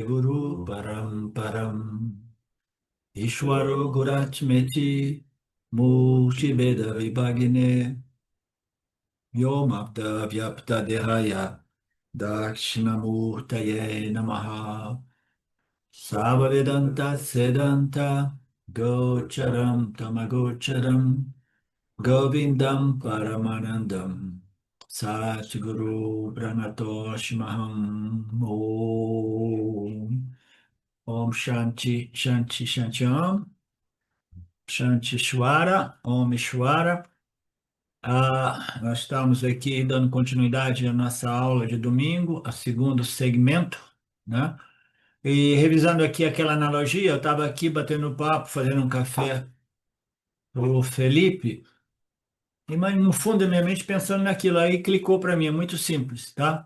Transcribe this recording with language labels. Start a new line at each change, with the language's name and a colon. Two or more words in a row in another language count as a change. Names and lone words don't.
Sanskrit: Guru Paramparam Ishwaro Guratmeti Murtibeda Vibhagine Yomapta Vyapta Dehaya Dakshinamurtaye Namaha Savavedanta Sedanta Gocharam Tamagocharam Govindam Paramanandam Satguru Pranatosh Maham Om Shanti Shanti Shanti Om Shanti Shwara Om Shwara.
Portuguese: Nós estamos aqui dando continuidade à nossa aula de domingo, a segundo segmento, né? E revisando aqui aquela analogia, eu estava aqui batendo papo, fazendo um café para o Felipe. Mas no fundo da minha mente pensando naquilo aí, clicou para mim, é muito simples, tá?